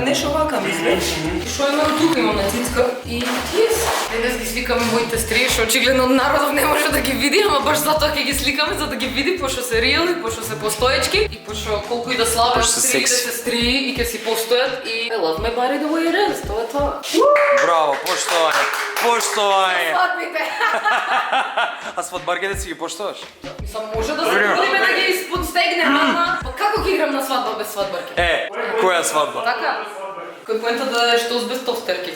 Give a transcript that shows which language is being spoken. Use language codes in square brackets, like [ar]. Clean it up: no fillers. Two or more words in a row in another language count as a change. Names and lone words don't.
[mk] А нешто вака ми изгледа. И шо имам тука, имам на цицка и тие се. Денес ги сликаме моите стрии, што очигледно народов не може да ги види, ама баш затоа ќе ги сликаме за да ги види, пошто се реални, пошто се постоечки и пошто колку и да слават Пошто се стрии, да секси. се стрии и ќе си постојат и [en] I love my body the way it is, [mk] тоа е тоа. Браво, поштовање. Поштовање. Свадбите! А свадбарките си ги поштоваш? Мислам, може да се Добре. трудиме да ги подстегнеме, ама па како ќе играм на свадба без свадбарки? Која свадба? Така? Кој поента да е штос без тостерки?